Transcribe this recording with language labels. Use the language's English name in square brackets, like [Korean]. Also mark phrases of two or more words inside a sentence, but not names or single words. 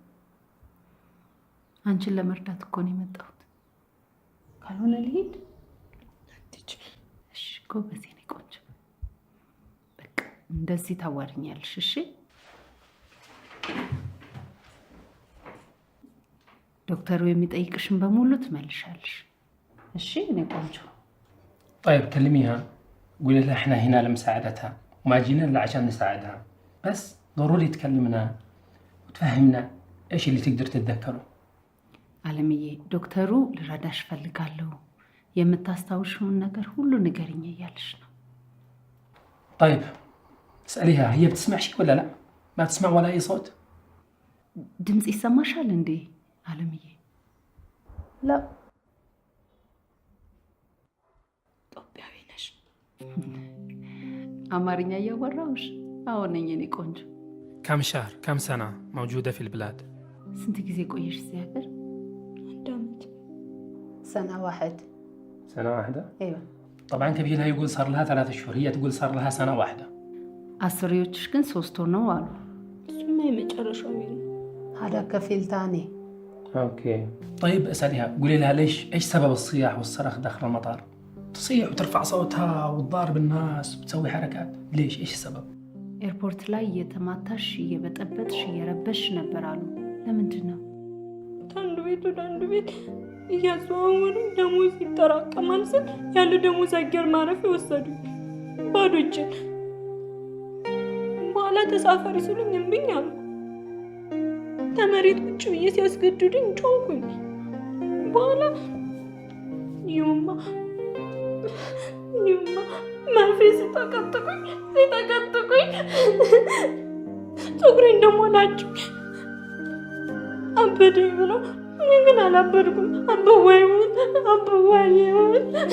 [Amharic] አንቺን ለመርዳት እኮ ነው የመጣሁት። ካልሆነ ልሂድ። እሺ ጎበዝ የኔ ቆንጆ፣ በቃ እንደዚህ ታዋሪኛለሽ። እሺ ዶክተሩ የሚጠይቅሽን በሙሉ ትመልሻለሽ። እሺ እኔ ቆንጆ። [Arabic] طيب كلميها قولي لها احنا هنا لمساعدتها وما جينا الا عشان نساعدها، بس ضروري تكلمنا وتفهمنا ايش اللي تقدر تتذكره. [Amharic] አለምዬ ዶክተሩ ልረዳሽ ፈልጋለሁ፣ የምታስታውሽውን ነገር ሁሉ ንገሪኝ እያለሽ ነው። [Arabic] طيب اسأليها هي بتسمع شيء ولا لا؟ ما تسمع ولا اي صوت؟ [Amharic] ድምጽ ይሰማሻል እንዴ አለምዬ? لا ኢትዮጵያዊ ነሽ? አማርኛ እያወራሁሽ? አዎ ነኝ የኔ ቆንጆ። [Arabic] كم شهر كم سنة موجودة في البلاد؟ [Amharic] ስንት ጊዜ ቆየሽ እዚህ ሀገር? አንድ ዓመት። [Arabic] سنة واحد. سنة واحدة؟ ايوه. طبعا كبيرها يقول صار لها 3 شهور، هي تقول صار لها سنة واحدة. [Amharic] አስሪዎችሽ ግን 3 ወር ነው አሉ። እሱማ የመጨረሻው ነው። [Arabic] هذا كفيل ثاني. اوكي طيب اسأليها قولي لها ليش ايش سبب الصياح والصرخ داخل المطار؟ تصيح وترفع صوتها وتضارب الناس وتسوي حركات، ليش ايش السبب؟ [Amharic] ኤርፖርት ላይ እየተማታሽ እየበጠበጥሽ እየረበሽ ነበር አሉ። ለምንድን ነው? ከአንዱ ቤት ወደ አንዱ ቤት እያዘዋወሩ ደሞዝ ይጠራቀማል ስል ያለ ደሞዝ አየር ማረፊያ ወሰዱኝ ባዶ እጄን። በኋላ ተሳፋሪ ሲሉኝ እምቢኝ አሉ። ተመሬት ቁጭ ብዬ ሲያስገድዱኝ ጮኩኝ። በኋላ ይሁማ መርፌ ሲጠቀጥቁኝ ፀጉሬን ደግሞ ናቸው አበደኝ ብለው፣ እኔ ግን አላበድኩም። አበዋይሙት